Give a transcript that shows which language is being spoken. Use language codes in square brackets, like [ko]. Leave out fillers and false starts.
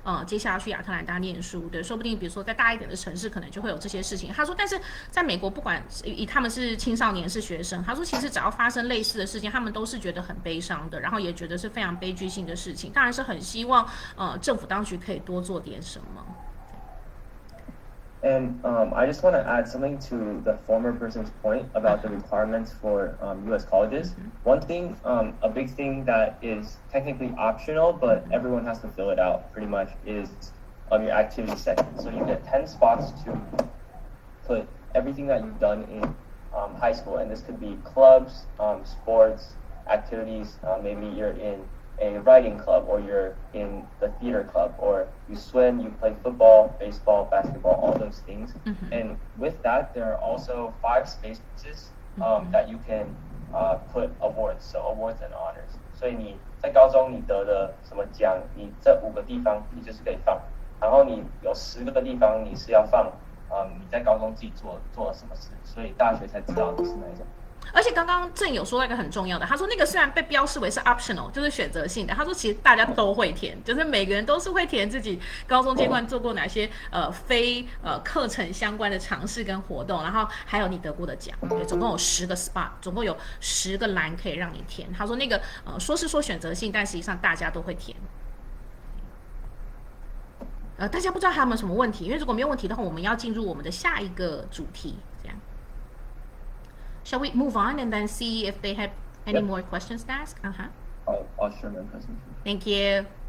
[zh] 接下来去亚特兰大念书，对，说不定比如说在大一点的城市可能就会有这些事情。他说，但是在美国，不管以他们是青少年是学生，他说其实只要发生类似的事情，他们都是觉得很悲伤的，然后也觉得是非常悲剧性的事情。当然是很希望政府当局可以多做点什么。 [en] And I just want to add something to the former person's point about the requirements for U.S. colleges. One thing, a big thing that is technically optional, but everyone has to fill it out pretty much, is your activity section. So you get 10 spots to put everything that you've done in high school. And this could be clubs, sports, activities. Maybe you're in a writing club, or you're in the theater club, or you swim, you play football, baseball, basketball, all those things. And with that, there are also 5 spaces that you can put awards, so awards and honors. [zh] 所以你在高中你得了什么奖，你这5个地方你就是可以放，然后你有10个地方你是要放你在高中自己做了什么事，所以大学才知道你是哪一种。而且刚刚郑有说到一个很重要的，他说那个虽然被标示为是 optional， 就是选择性的，他说其实大家都会填，就是每个人都是会填自己高中阶段做过哪些非课程相关的尝试跟活动，然后还有你得过的奖，对，总共有10个 spot， 总共有10个栏可以让你填。他说那个说是说选择性，但实际上大家都会填。大家不知道还有没有什么问题？因为如果没有问题的话，我们要进入我们的下一个主题，这样。 [en] Shall we move on and then see if they have any more questions to ask? I'll share my presentation. Thank you.